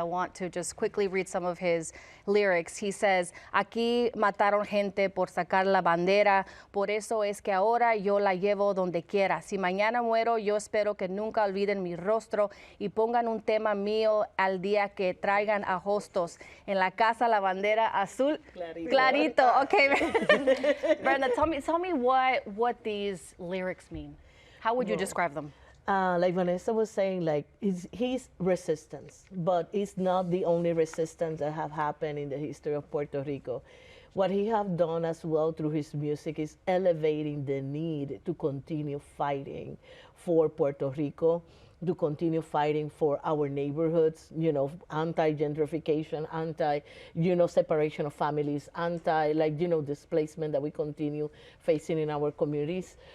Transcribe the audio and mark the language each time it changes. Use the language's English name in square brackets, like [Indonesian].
[English] I want to just quickly read some of his lyrics. He says, [Spanish] "Aquí mataron gente por sacar la bandera, por eso es que ahora yo la llevo donde quiera. Si mañana muero, yo espero que nunca olviden mi rostro y pongan un tema mío al día que traigan a hostos. En la casa la bandera azul clarito." [English] Okay, Brenda, tell me what these lyrics mean. How would you describe them? Like Vanessa was saying, like he's resistance, but it's not the only resistance that have happened in the history of Puerto Rico. What he have done as well through his music is elevating the need to continue fighting for Puerto Rico, to continue fighting for our neighborhoods, anti-gentrification, separation of families, displacement that we continue facing in our communities.